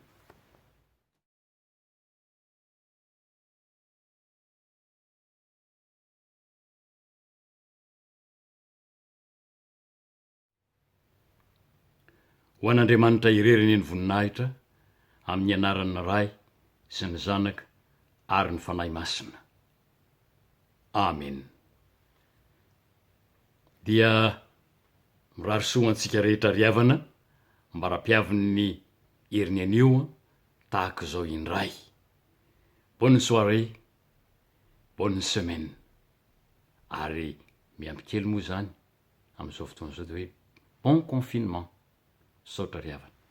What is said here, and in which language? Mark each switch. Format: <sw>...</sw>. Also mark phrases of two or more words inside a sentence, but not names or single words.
<mg>Ho an'Andriamanitra ireriny ny voninahitra amin'ny anaran'ny Ray sy ny Zanaka ary ny fanahy masina. Amen. Dia mirary soantsika rehetra riavana mba rapiavin'ny heriny anio tahaka izao indray.</mg> <fr>Bonne soirée, bonne semaine.</fr> <mg>Ary miampy kely moa zany amin'izao fotoana zao de hoe</mg> <fr>bon confinement.</fr> <mg>Saotra riavana.</mg>